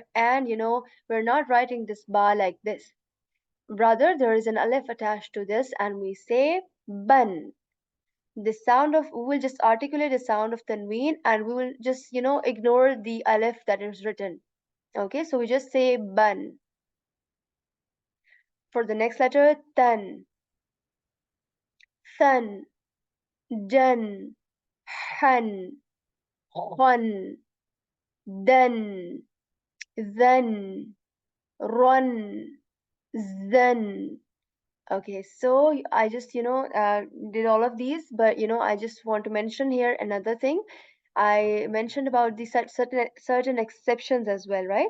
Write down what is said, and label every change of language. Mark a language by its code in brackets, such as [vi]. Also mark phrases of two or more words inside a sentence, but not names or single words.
[en] And we're not writing this ba like this. Rather, there is an alif attached to this, and we say ban. The sound of, we will just articulate the sound of tanween, and we will just, ignore the alif that is written. Okay, so we just say ban. For the next letter, [ar] tan, than, jan, han, hun, dan, then, run, zen, [en] Okay, so I just, did all of these, but I just want to mention here another thing. I mentioned about the certain exceptions as well, right?